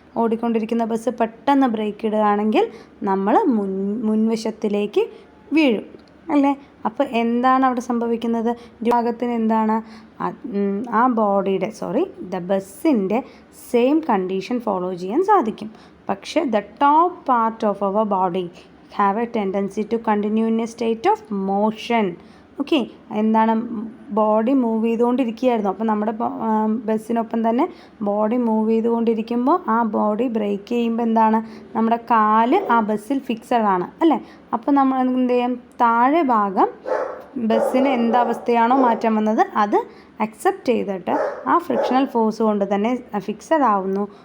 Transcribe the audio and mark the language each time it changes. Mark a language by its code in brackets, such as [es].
[ml] ഓടിക്കൊണ്ടിരിക്കുന്ന ബസ് പെട്ടെന്ന് ബ്രേക്ക് ഇടുകയാണെങ്കിൽ നമ്മൾ മുൻവശത്തിലേക്ക് വീഴും അല്ലേ? അപ്പോൾ എന്താണ് അവിടെ സംഭവിക്കുന്നത്? ഭാഗത്തിന് എന്താണ് ആ ബോഡിയുടെ ദ ബസ്സിൻ്റെ സെയിം കണ്ടീഷൻ ഫോളോ ചെയ്യാൻ സാധിക്കും. [en] പക്ഷേ the top part of our body have a tendency to continue in a state of motion. [ml] Okay, എന്താണ്? Body move ചെയ്തുകൊണ്ടിരിക്കുകയായിരുന്നു. അപ്പോൾ നമ്മുടെ ബസ്സിനൊപ്പം തന്നെ ബോഡി മൂവ് ചെയ്തുകൊണ്ടിരിക്കുമ്പോൾ ആ ബോഡി ബ്രേക്ക് ചെയ്യുമ്പോൾ എന്താണ്? നമ്മുടെ കാല് ആ ബസ്സിൽ ഫിക്സഡ് ആണ് അല്ലേ? അപ്പോൾ നമ്മൾ എന്ത് ചെയ്യും? താഴെ ഭാഗം ബസ്സിന് എന്തവസ്ഥയാണോ മാറ്റം വന്നത് അത് അക്സെപ്റ്റ് ചെയ്തിട്ട് ആ ഫ്രിക്ഷണൽ ഫോഴ്സ് കൊണ്ട് തന്നെ ഫിക്സഡ് ആവുന്നു.